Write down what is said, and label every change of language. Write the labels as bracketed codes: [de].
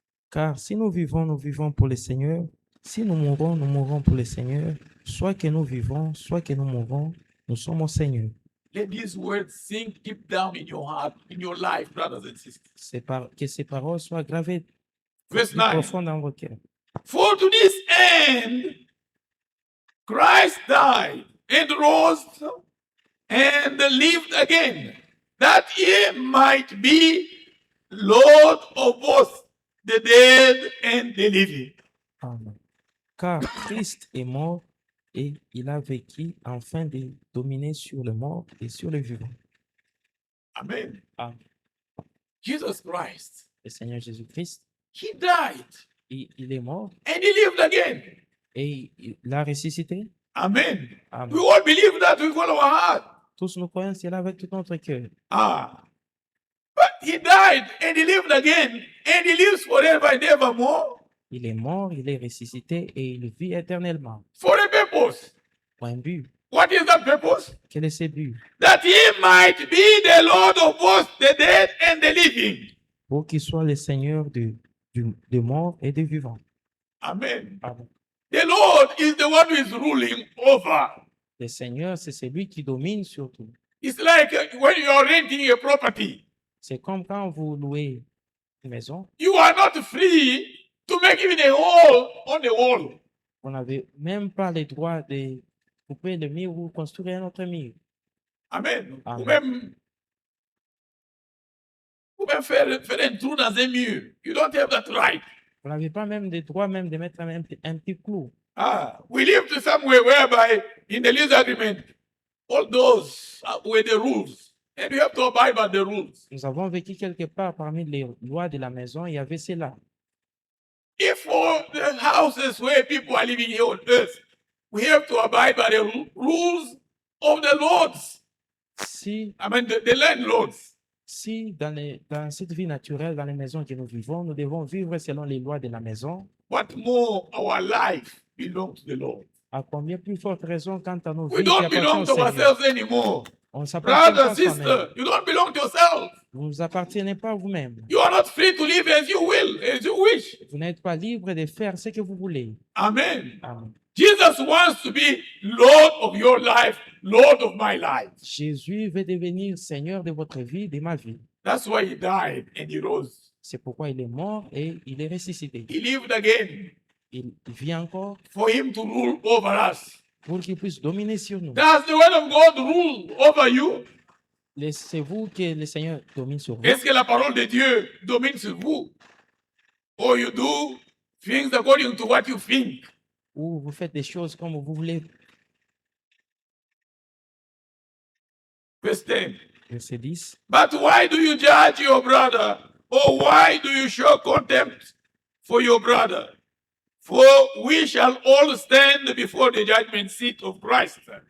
[fr] Car si nous vivons pour le Seigneur. Si nous mourons pour le Seigneur. Soit que nous vivons, soit que nous mourons, nous sommes au Seigneur. [en] Let these words sink deep down in your heart, in your life, brothers and sisters. [fr] Que ces paroles soient gravées [en] Verse [fr] plus 9. profond dans vos cœurs. [en] For to this end, Christ died and rose and lived again, that he might be Lord of both the dead and the living. Amen. [fr] Car Christ est mort et il a vécu afin de dominer sur le mort et sur le vivant. Amen. Amen. [en] Jesus Christ, [fr] Le Seigneur Jésus-Christ, [en] he died [fr] il est mort [en] and he lived again. [fr] et il a ressuscité. Amen. Amen. [en] We all believe that with all our heart. [fr] Tous nous croyons cela avec tout notre cœur. [en] But he died and he lived again and he lives forever and evermore. [fr] Il est mort, il est ressuscité et il vit éternellement. [en] For a purpose. [fr] Pour un but. [en] What is that purpose? [fr] Quel est ce but? [en] That he might be the Lord of both the dead and the living. [fr] Pour qu'il soit le Seigneur de mort et de vivant. Amen. Amen. [en] The Lord is the one who is ruling over. [fr] Le Seigneur, c'est celui qui domine sur tout. [en] It's like when you are renting a property. [fr] C'est comme quand vous louez une maison, [en] You are not free to make even a hole on the wall. [fr] vous n'avez même pas le droit de couper le mur ou construire un autre mur. Amen. Amen. Ou même faire un trou dans un mur. [en] You don't have that right. [fr] Vous n'avez pas même le droit même de mettre un petit clou. [en] We live to somewhere whereby in the lease agreement, all those were the rules. And you have to abide by the rules. [fr] Nous avons vécu quelque part parmi les lois de la maison, il y avait cela. [en] If for the houses where people are living here on earth, we have to abide by the rules of the lords. [fr] Si [en] The landlords. [fr] Si dans cette vie naturelle, dans les maisons que nous vivons, nous devons vivre selon les lois de la maison, [en] What more our life belongs to the Lord. [fr] à combien plus forte raison quant à nos [en] We [fr] vies qui [en] don't [fr] appartiennent [en] belong [fr] au [en] to [fr] Seigneur. [en] ourselves anymore. [fr] On ne s'appartient pas [en] Brother, [fr] à [en] sister, [fr] soi-même. [en] you don't belong to yourself. [fr] Vous ne vous appartenez pas à vous-même. [en] You are not free to live as you will, as you wish. [fr] Vous n'êtes pas libre de faire ce que vous voulez. Amen. Amen. [en] Jesus wants to be Lord of your life, Lord of my life. [fr] Jésus veut devenir Seigneur de votre vie, de ma vie. [en] That's why he died and he rose. [fr] C'est pourquoi il est mort et il est ressuscité. [en] He lived again [fr] Il vit encore [en] for him to rule over us. [fr] pour qu'il puisse dominer sur nous. [en] Does the word of God rule over you? [fr] Laissez-vous que le Seigneur domine sur vous. Est-ce que la parole de Dieu domine sur vous? [en] Or you do things according to what you think? [fr] Ou vous faites des choses comme vous voulez. [en] Verse 10. [fr] Verset 10. [en] But why do you judge your brother? Or why do you show contempt for your brother? For we shall all stand before the judgment seat of Christ.